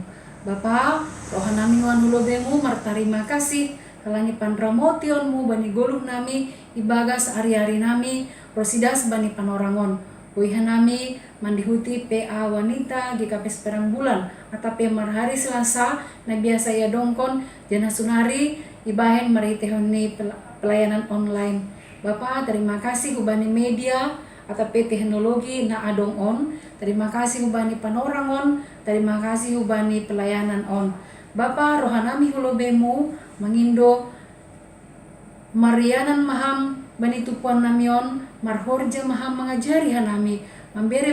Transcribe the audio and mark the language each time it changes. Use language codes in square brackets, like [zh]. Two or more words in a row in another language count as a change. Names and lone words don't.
[bts] Bapa, rohan nami nuan hulobemu martarima kasih kalani panramotionmu bani goluh nami ibagas ari-ari nami rosidas bani panorangon Uihan nami mandihuti PA wanita GKPS Padang Bulan atape marhari Selasa na biasa ya dongkon jana sunari ibahen maritehoni [id] pelayanan online. [bts] Bapak [id] terima kasih [bts] hubani [id] media atau teknologi [bts] na adong on. [id] Terima kasih [bts] hubani panorang on, [id] terima kasih [bts] hubani pelayanan on. Bapa rohanami hulobemu mangindo Marianan maham bani tupuan namion, marhorja maham mengajari hanami, memberi